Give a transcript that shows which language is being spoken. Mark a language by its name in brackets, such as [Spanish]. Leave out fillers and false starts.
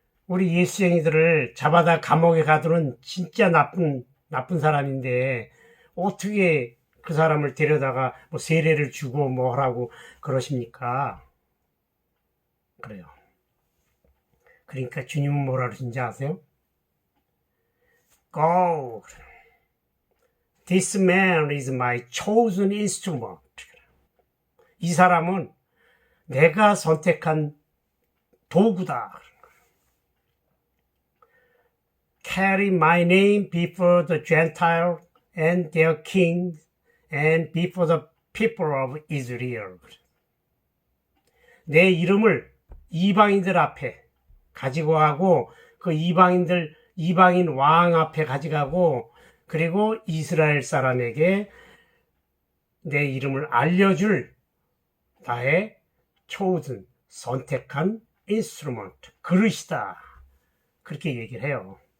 [Korean] 우리 예수쟁이들을 잡아다 감옥에 가두는 진짜 나쁜 사람인데 어떻게 그 사람을 데려다가 뭐 세례를 주고 뭐 하라고 그러십니까? 그래요. 그러니까 주님은 뭐라 그러신지 아세요? [English] Go. This man is my chosen instrument. [Korean] 이 사람은 내가 선택한 도구다. [English] Carry my name before the Gentile and their kings and before the people of Israel. [Korean] 내 이름을 이방인들 앞에 가지고 가고 그 이방인 왕 앞에 가져가고 그리고 이스라엘 사람에게 내 이름을 알려줄 나의 chosen 선택한 인스트루먼트 그릇이다. 그렇게 얘기를 해요.